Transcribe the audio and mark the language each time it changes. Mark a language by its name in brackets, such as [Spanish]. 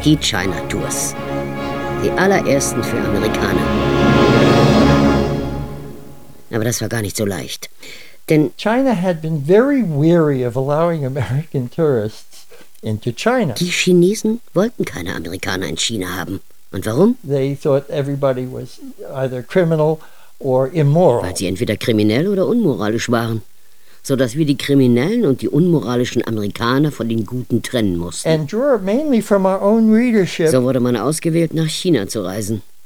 [German] Die China Tours. Die allerersten für Amerikaner. Aber das war gar nicht so leicht. Denn [English] China had been very weary of allowing American tourists into China. [German] Die Chinesen wollten keine Amerikaner in China haben. Und warum? [English] They thought everybody was either criminal or immoral. [German] Weil sie entweder kriminell oder unmoralisch waren. So dass wir die kriminellen und die unmoralischen Amerikaner von den guten trennen mussten. [English] And drew mainly from our own readership. [German] So wurde man ausgewählt, nach China zu reisen.